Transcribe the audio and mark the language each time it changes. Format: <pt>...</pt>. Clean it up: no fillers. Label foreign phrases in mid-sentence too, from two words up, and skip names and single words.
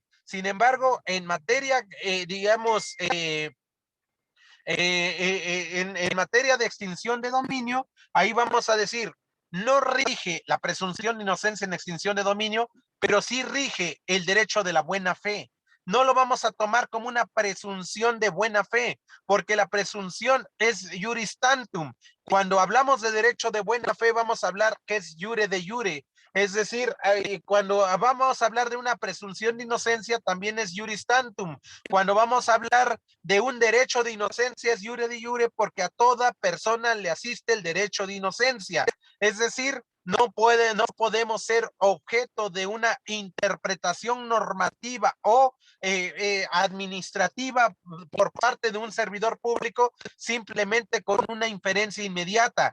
<es>Sin embargo, en materia, digamos, en materia de extinción de dominio, ahí vamos a decir, no rige la presunción de inocencia en extinción de dominio, pero sí rige el derecho de la buena fe. No lo vamos a tomar como una presunción de buena fe, porque la presunción es</es> <la>juris tantum.</la> <es>Cuando hablamos de derecho de buena fe, vamos a hablar que es</es> <la>jure de jure.</la> <es>Es decir, cuando vamos a hablar de una presunción de inocencia, también es</es> <la>juris tantum.</la> <es>Cuando vamos a hablar de un derecho de inocencia, es</es> <la>jure de jure,</la> <es>porque a toda persona le asiste el derecho de inocencia. Es decir, no podemos ser objeto de una interpretación normativa o administrativa por parte de un servidor público simplemente con una inferencia inmediata.</es>